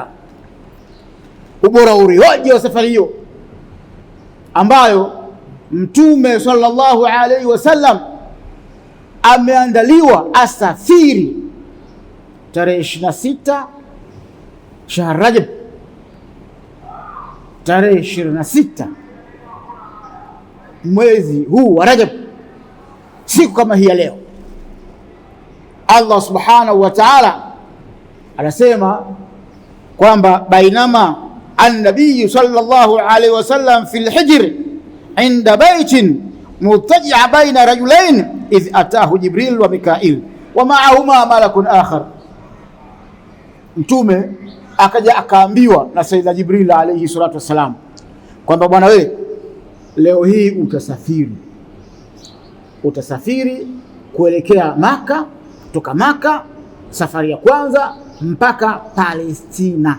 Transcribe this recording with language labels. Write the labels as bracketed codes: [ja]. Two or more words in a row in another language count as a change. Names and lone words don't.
[sw] Ubora uriwaje wa safari hiyo ambayo mtume [ar] صلى الله عليه وسلم [sw] ameandaliwa asafiri tarehe 26 [ar] شهر رجب, [sw] tarehe 26 mwezi huu wa Rajab, siku kama hii ya leo. [ar] الله سبحانه وتعالى [sw] anasema kwamba [ar] بينما النبي صلى الله عليه وسلم في الحجر عند البيت مضطجع بين رجلين إذ أتاه جبريل وميكائيل ومعهما ملك آخر. [sw] Mtume akaja akaambiwa na Sayyidina Jibril [ar] عليه الصلاة والسلام [sw] kwamba bwana wewe, leo hii utasafiri kuelekea Maka, kutoka Maka safari ya kwanza mpaka Palestina.